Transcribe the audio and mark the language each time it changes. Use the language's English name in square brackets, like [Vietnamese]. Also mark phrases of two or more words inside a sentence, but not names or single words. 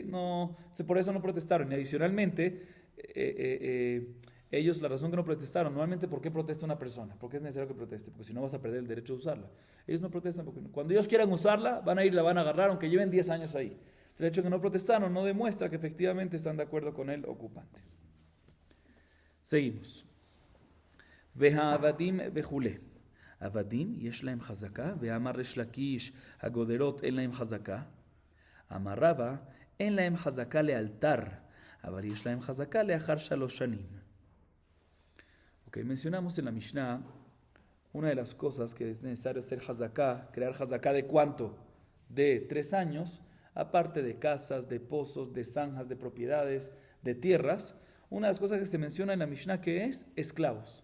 [Spanish] No, por eso no protestaron. Y adicionalmente, ellos, la razón que no protestaron, normalmente, ¿por qué protesta una persona? ¿Por qué es necesario que proteste? Porque si no vas a perder el derecho de usarla. Ellos no protestan porque cuando ellos quieran usarla, van a ir, la van a agarrar, aunque lleven 10 años ahí. El hecho de que no protestaron no demuestra que efectivamente están de acuerdo con el ocupante. Seguimos. [Hebrew] והעבדים וכולי. עבדים יש להם חזקה, ואמר ריש לקיש, הגודרות אין להם חזקה. אמר רבא, אין להם חזקה לאלתר, אבל יש להם חזקה לאחר 3 שנים. [Spanish] Ok, mencionamos en la Mishnah una de las cosas que es necesario hacer hazaká, crear hazaká de cuánto, de 3 años, aparte de casas, de pozos, de zanjas, de propiedades, de tierras. Una de las cosas que se menciona en la Mishnah que es esclavos.